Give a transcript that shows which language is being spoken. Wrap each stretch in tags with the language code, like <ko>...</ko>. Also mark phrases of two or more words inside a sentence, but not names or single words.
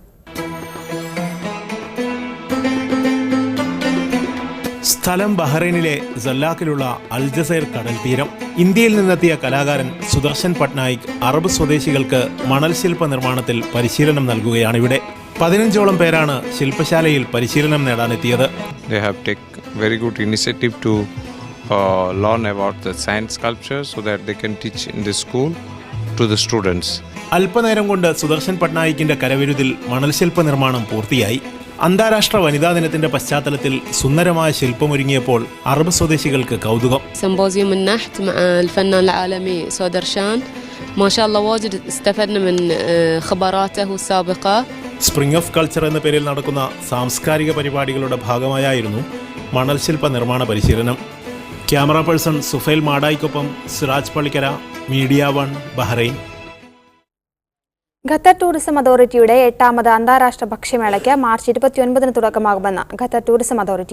<ml>സ്ഥലം ബഹ്റൈനിലെ സല്ലാക്കിലുള്ള അൽജസൈർ കടൽ തീരം. ഇന്ത്യയിൽ നിന്നെത്തിയ കലാകാരൻ സുദർശൻ പട്നായിക് അറബ് സ്വദേശികൾക്ക് മണൽ ശില്പ നിർമ്മാണത്തിൽ പരിശീലനം നൽകുകയാണിവിടെ. 15ഓളം പേരാണ് ശില്പശാലയിൽ പരിശീലനം നേടാനെത്തിയത്.</ml> <en>They have taken very good initiative to learn about the science sculpture so that they can teach in the school to the students.</en> <ml>അല്പനേരം കൊണ്ട് സുദർശൻ പട്നായിക്കിന്റെ കരവിരുതിൽ മണൽ ശില്പ നിർമ്മാണം പൂർത്തിയായി. അന്താരാഷ്ട്ര വനിതാ ദിനത്തിന്റെ പശ്ചാത്തലത്തിൽ സുന്ദരമായ ശില്പമൊരുങ്ങിയപ്പോൾ അറബ് സ്വദേശികൾക്ക് കൗതുകം.</ml> <ar>سيمبوزيوم النحت مع الفنان العالمي سودرشان ما شاء الله واجد استفدنا من خبراته السابقة.</ar> <ml>സ്പ്രിംഗ് ഓഫ് കൾച്ചർ എന്ന പേരിൽ നടക്കുന്ന സാംസ്കാരിക പരിപാടികളുടെ ഭാഗമായായിരുന്നു മണൽ ശില്പ നിർമ്മാണ പരിശീലനം.</ml> <en>camera person</en> <ml>സുഫൈൽ മാടായിക്കൊപ്പം സിറാജ് പള്ളിക്കര, മീഡിയ 1, ബഹ്റൈൻ. ഖത്തർ ടൂറിസം അതോറിറ്റിയുടെ 8ാമത് അന്താരാഷ്ട്ര ഭക്ഷ്യമേളയ്ക്ക് മാർച്ച് 29 തുടക്കമാകുമെന്ന് ഖത്തർ ടൂറിസം അതോറിറ്റി.</ml>